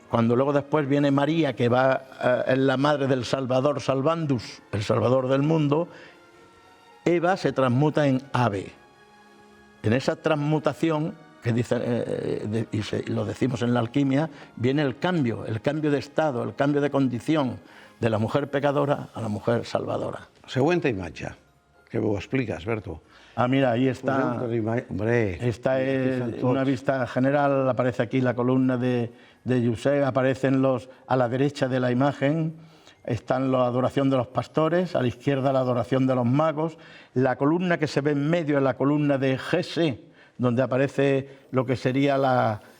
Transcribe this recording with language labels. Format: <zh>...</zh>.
<es>Cuando luego después viene María, que es la madre del Salvador, Salvandus, el Salvador del mundo, Eva se transmuta en Ave. En esa transmutación, que dice, y lo decimos en la alquimia, viene el cambio de estado, el cambio de condición de la mujer pecadora a la mujer salvadora.</es> <ca>Següent imatge, que ho expliques, Berto.</ca> <es>Mira, ahí está. Esta es una vista general, aparece aquí la columna de José, aparecen a la derecha de la imagen, están la adoración de los pastores, a la izquierda la adoración de los magos, la columna que se ve en medio es la columna de Jesé, donde aparece lo que sería las</es>